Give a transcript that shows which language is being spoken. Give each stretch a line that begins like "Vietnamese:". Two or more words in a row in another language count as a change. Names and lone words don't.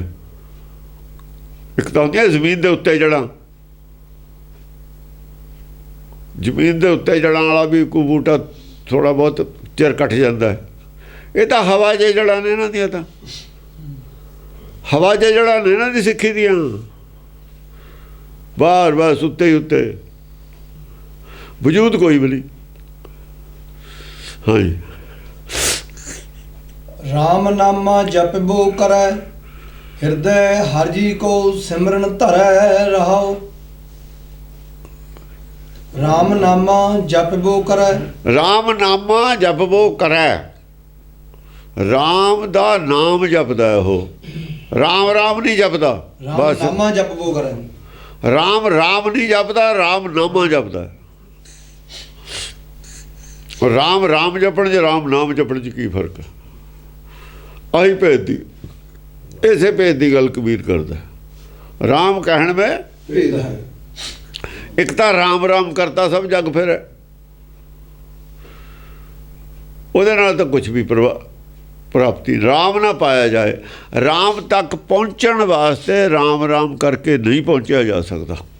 Punjabi: ਇੱਕ ਤਾਂ ਹੁੰਦੀਆਂ ਜ਼ਮੀਨ ਦੇ ਉੱਤੇ ਜੜ੍ਹਾਂ, ਜ਼ਮੀਨ ਦੇ ਉੱਤੇ ਜੜ੍ਹਾਂ ਵਾਲਾ ਵੀ ਕੋਈ ਬੂਟਾ ਥੋੜ੍ਹਾ ਬਹੁਤ ਚਿਰ ਕੱਟ ਜਾਂਦਾ ਹੈ। ਇਹ ਤਾਂ ਹਵਾ 'ਚ ਜੜ੍ਹਾਂ ਨੇ ਇਹਨਾਂ ਦੀਆਂ, ਤਾਂ ਹਵਾ 'ਚ ਜੜ੍ਹਾਂ ਨੇ ਇਹਨਾਂ ਦੀ ਸਿੱਖੀ ਦੀਆਂ, ਬਾਹਰ ਬਸ ਉੱਤੇ ਹੀ ਉੱਤੇ, ਵਜੂਦ ਕੋਈ ਵੀ ਨਹੀਂ। ਹਾਂਜੀ।
Hindi: राम नामा जपबो करै हृदय हर जी को सिमरन धरै रहाओ। राम नामा जपबो करै,
Punjabi: ਰਾਮ ਨਾਮਾ ਜਪਬੋ ਕਰੈ, ਰਾਮ ਦਾ ਨਾਮ ਜਪਦਾ ਉਹ। ਰਾਮ ਰਾਮ ਨਹੀਂ ਜਪਦਾ,
Hindi: राम
Punjabi: ਬਸ
Hindi: नामा जपबो करै।
Punjabi: ਰਾਮ ਰਾਮ ਨਹੀਂ ਜਪਦਾ, ਰਾਮ ਨਾਮਾ ਜਪਦਾ। ਰਾਮ ਰਾਮ ਜਪਣ 'ਚ ਰਾਮ ਨਾਮ ਜਪਣ 'ਚ ਕੀ ਫਰਕ ਹੈ? ਆਹੀ ਭੇਦ ਦੀ, ਇਸੇ ਭੇਦ ਦੀ ਗੱਲ ਕਬੀਰ ਕਰਦਾ। ਰਾਮ ਕਹਿਣ में
Hindi: भेद है।
Punjabi: ਇੱਕ ਤਾਂ ਰਾਮ ਰਾਮ ਕਰਤਾ ਸਭ ਜਗ ਫਿਰ, ਉਹਦੇ ਨਾਲ ਤਾਂ ਕੁਝ ਵੀ ਪ੍ਰਾਪਤੀ ਰਾਮ ਨਾ ਪਾਇਆ ਜਾਏ। ਰਾਮ ਤੱਕ ਪਹੁੰਚਣ ਵਾਸਤੇ ਰਾਮ ਰਾਮ ਕਰਕੇ ਨਹੀਂ ਪਹੁੰਚਿਆ ਜਾ ਸਕਦਾ।